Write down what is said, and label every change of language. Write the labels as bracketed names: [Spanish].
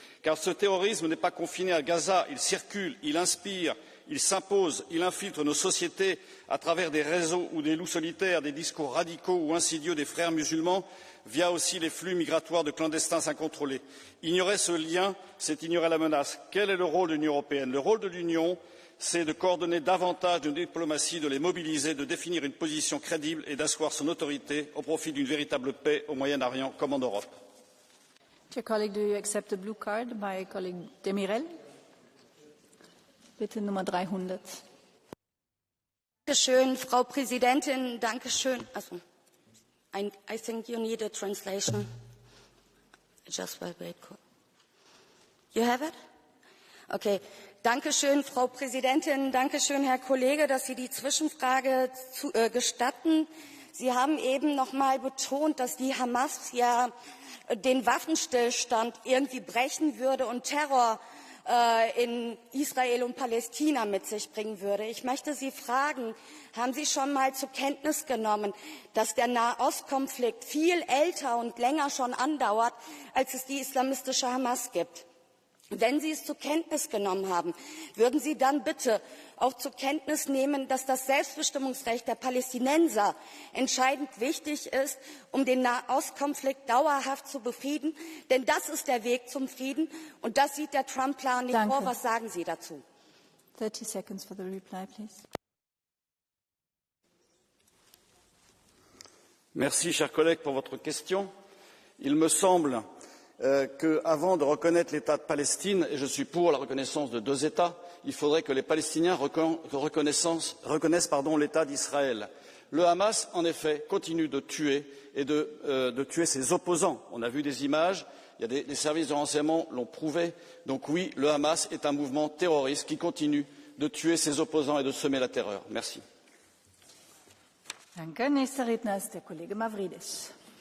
[French] Car ce terrorisme n'est pas confiné à Gaza, il circule, il inspire, il s'impose, il infiltre nos sociétés à travers des réseaux ou des loups solitaires, des discours radicaux ou insidieux des frères musulmans, via aussi les flux migratoires de clandestins incontrôlés. Ignorer ce lien, c'est ignorer la menace. Quel est le rôle de l'Union européenne? Le rôle de l'Union, c'est de coordonner davantage de diplomatie, de les mobiliser, de définir une position crédible et d'asseoir son autorité au profit d'une véritable paix au Moyen-Orient comme en Europe. [English] Dear colleague, do you accept the blue card by colleague Demirel? [German] Bitte Nummer 300. Dankeschön, Frau Präsidentin. Dankeschön. [English] Also, I think you need a translation. Just wait. You have it? Okay. [German] Dankeschön, Frau Präsidentin. Dankeschön, Herr Kollege, dass Sie die Zwischenfrage gestatten. Sie haben eben noch mal betont, dass die Hamas ja den Waffenstillstand irgendwie brechen würde und Terror in Israel und Palästina mit sich bringen würde. Ich möchte Sie fragen, haben Sie schon mal zur Kenntnis genommen, dass der Nahostkonflikt viel älter und länger schon andauert, als es die islamistische Hamas gibt? Wenn Sie es zur Kenntnis genommen haben, würden Sie dann bitte auch zur Kenntnis nehmen, dass das Selbstbestimmungsrecht der Palästinenser entscheidend wichtig ist, um den Nahostkonflikt dauerhaft zu befrieden? Denn das ist der Weg zum Frieden und das sieht der Trump-Plan nicht vor. Was sagen Sie dazu? [English] 30 seconds for the reply, please. [French] Merci, chers collègues, pour votre question. Il me semble qu'avant de reconnaître l'État de Palestine, et je suis pour la reconnaissance de deux États, il faudrait que les Palestiniens reconnaissent l'État d'Israël. Le Hamas, en effet, continue de tuer et de tuer ses opposants. On a vu des images, les services de renseignement l'ont prouvé. Donc oui, le Hamas est un mouvement terroriste qui continue de tuer ses opposants et de semer la terreur. Merci. [German] Danke. Nächster Redner ist der Kollege Mavridis.